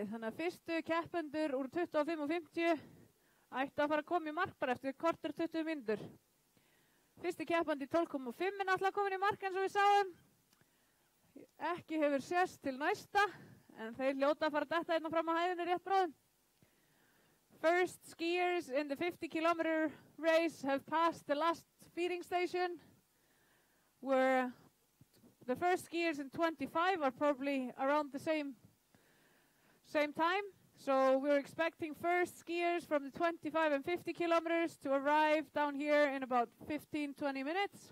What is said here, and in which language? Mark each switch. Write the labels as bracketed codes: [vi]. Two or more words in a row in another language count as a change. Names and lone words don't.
[is] Þannig að fyrstu keppendur úr 25 og 50 ættu að fara að koma í mark bara eftir korter 20 mínútur. Fyrsti keppandi 12,5 er náttúrulega komin í mark eins og við sáum. Ekki hefur sést til næsta, en þeir hljóta að fara að detta hérna fram á hæðinni rétt bráðum. [en] First skiers in the 50-kilometer race have passed the last feeding station, where the first skiers in 25 are probably around the same time. So we're expecting first skiers from the 25 and 50 kilometers to arrive down here in about 15-20 minutes.